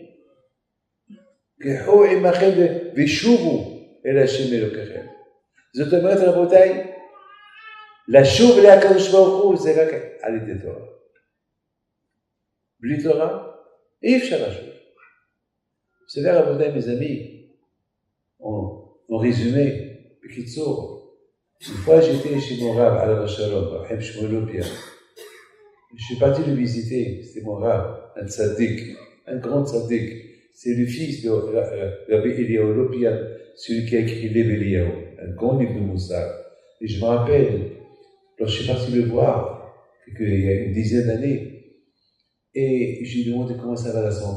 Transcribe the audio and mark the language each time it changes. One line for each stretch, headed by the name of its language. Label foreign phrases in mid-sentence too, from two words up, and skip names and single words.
Hebrew: קחו עמכם ושובו אל השם אלוקיכם. זאת אומרת, רבותיי, לשוב לקדוש ברוך הוא זה רק על ידי תורה. בלי תורה, אי אפשר לשוב. בסדר, רבותיי,
French: mes amis, en résumé, בקיצור, une fois j'étais chez mon rab,
Hebrew: עליו השלום,
French: רב חיים שמואל לופיאן, Je suis parti le visiter, c'était mon rab, un tzaddik, un grand tzaddik. C'est le fils de Rabbi Eliyahu Lopian, celui qui a écrit l'Ev Eliyahu, un grand livre de Moussar. Et je me rappelle, quand je suis parti le voir, il y a une dizaine d'années, et je lui ai demandé comment ça va la santé.